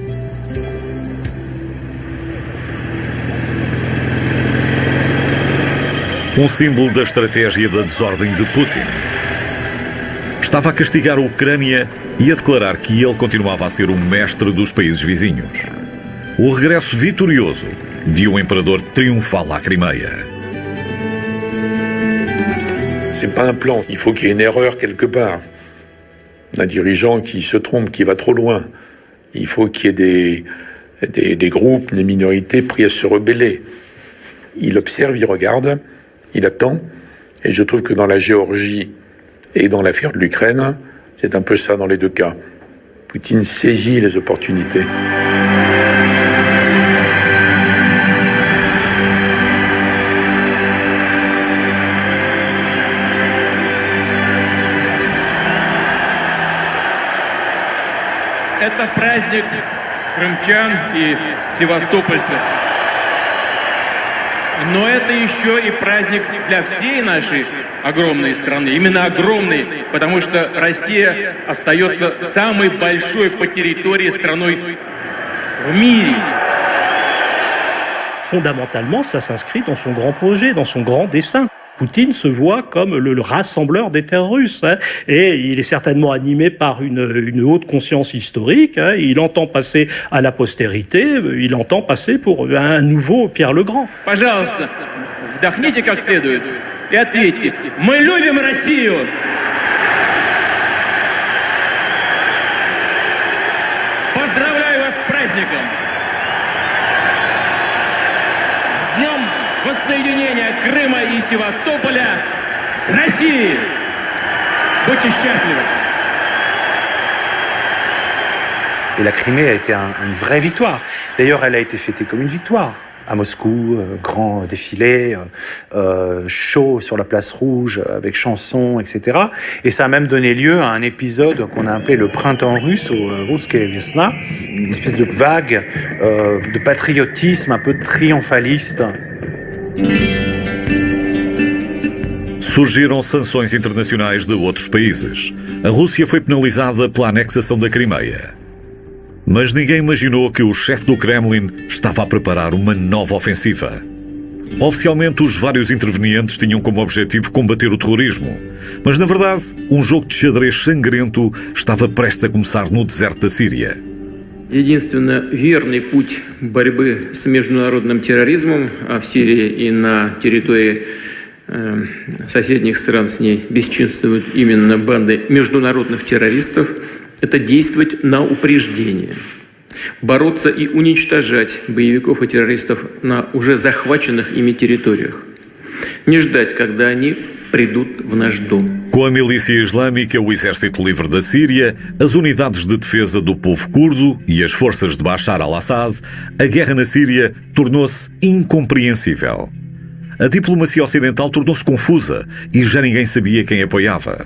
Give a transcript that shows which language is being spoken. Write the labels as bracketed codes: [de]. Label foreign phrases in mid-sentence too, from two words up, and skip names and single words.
[pt] Um símbolo da estratégia da desordem de Putin. Estava a castigar a Ucrânia e a declarar que ele continuava a ser o mestre dos países vizinhos. O regresso vitorioso de um imperador triunfal à Crimeia. [fr] C'est pas un plan. Il faut qu'il y ait une erreur quelque part. Un dirigeant qui se trompe, qui va trop loin. Il faut qu'il y ait des groupes, des minorités prêts à se rebeller. Il observe, il regarde, il attend. Et je trouve que dans la Géorgie et dans l'affaire de l'Ukraine, c'est un peu ça dans les deux cas. Poutine saisit les opportunités. [ru] Это праздник крымчан и севастопольцев. Но это еще и праздник для всей нашей огромной страны. Именно огромной, потому что Россия остается самой большой по территории страной в мире. [fr] Fondamentalement, ça s'inscrit dans son grand projet, dans son grand dessein. Poutine se voit comme le rassembleur des terres russes, hein, et il est certainement animé par une haute conscience historique. Hein, il entend passer à la postérité, il entend passer pour un nouveau Pierre le Grand. [ru] Пожалуйста, вдохните как следует и ответьте: мы любим Россию! Поздравляю вас с праздником! С днем воссоединения Крыма и Севастополя с Россией! Будьте счастливы! [fr] Et la Crimée a été une vraie victoire. D'ailleurs, elle a été fêtée comme une victoire. À Moscou, grand défilé, show sur la place rouge avec chansons, etc. Et ça a même donné lieu à un épisode qu'on a appelé le printemps russe, ou [ru] Русская весна, [fr] une espèce de vague de patriotisme un peu triomphaliste. [pt] Surgiram sanções internacionais de outros países. A Rússia foi penalizada pela anexação da Crimeia. Mas ninguém imaginou que o chefe do Kremlin estava a preparar uma nova ofensiva. Oficialmente, os vários intervenientes tinham como objetivo combater o terrorismo. Mas, na verdade, um jogo de xadrez sangrento estava prestes a começar no deserto da Síria. [ru] Единственно верный путь борьбы с международным терроризмом, а в Сирии и на территории соседних стран с ней бесчинствуют именно банды международных террористов, это действовать на упреждение, бороться и уничтожать боевиков и террористов на уже захваченных ими территориях, не ждать, когда они придут в наш дом. [pt] Com a milícia islâmica, o Exército Livre da Síria, as unidades de defesa do povo curdo e as forças de Bashar al-Assad, a guerra na Síria tornou-se incompreensível. A diplomacia ocidental tornou-se confusa e já ninguém sabia quem apoiava.